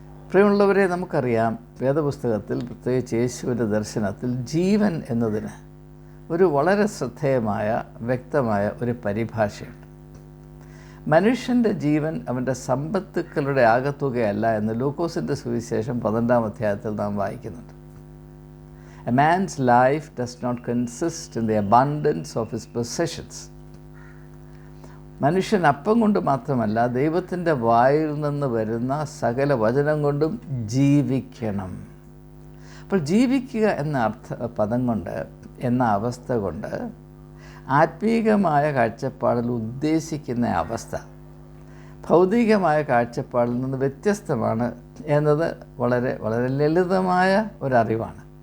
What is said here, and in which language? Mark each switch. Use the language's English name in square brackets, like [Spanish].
[Malayalam] പ്രിയമുള്ളവരെ, നമുക്കറിയാം വേദപുസ്തകത്തിൽ പ്രത്യേകിച്ച് യേശുവിൻ്റെ ദർശനത്തിൽ ജീവൻ എന്നതിന് ഒരു വളരെ ശ്രദ്ധേയമായ വ്യക്തമായ ഒരു പരിഭാഷയുണ്ട്. മനുഷ്യൻ്റെ ജീവൻ അവൻ്റെ സമ്പത്തുക്കളുടെ ആകത്തുകയല്ല എന്ന് ലൂക്കോസിൻ്റെ സുവിശേഷം 12-ാം അധ്യായത്തിൽ നാം വായിക്കുന്നുണ്ട്. [English] A man's life does not consist in the abundance of his possessions. [Malayalam] മനുഷ്യൻ അപ്പം കൊണ്ട് മാത്രമല്ല, ദൈവത്തിൻ്റെ വായിൽ നിന്ന് വരുന്ന സകല വചനം കൊണ്ടും ജീവിക്കണം. അപ്പോൾ ജീവിക്കുക എന്ന പദം കൊണ്ട്, എന്ന അവസ്ഥ കൊണ്ട് ആത്മീകമായ കാഴ്ചപ്പാടിൽ ഉദ്ദേശിക്കുന്ന അവസ്ഥ ഭൗതികമായ കാഴ്ചപ്പാടിൽ നിന്ന് വ്യത്യസ്തമാണ് എന്നത് വളരെ വളരെ ലളിതമായ ഒരറിവാണ്.